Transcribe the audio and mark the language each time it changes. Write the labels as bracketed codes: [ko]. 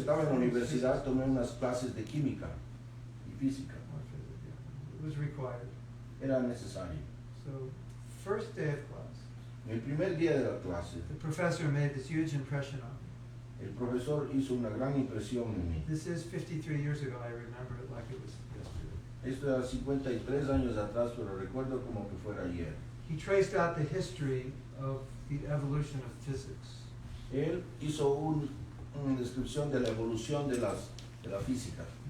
[es] estaba en la universidad [en] physics. [es] tomé unas clases de química y física. [en] Or physics, yeah. It was required. [es] Era necesario. [en] So, first day of class, [es] En el primer día de la clase, [en] the professor made this huge impression on me. [es] el profesor hizo una gran impresión en mí. [en] This is 53 years ago. I remember it like it was yesterday. [es] Esto era 53 años atrás, pero recuerdo como que fuera ayer. [en] He traced out the history of the evolution of physics. [es] Él hizo una descripción de la evolución de la física.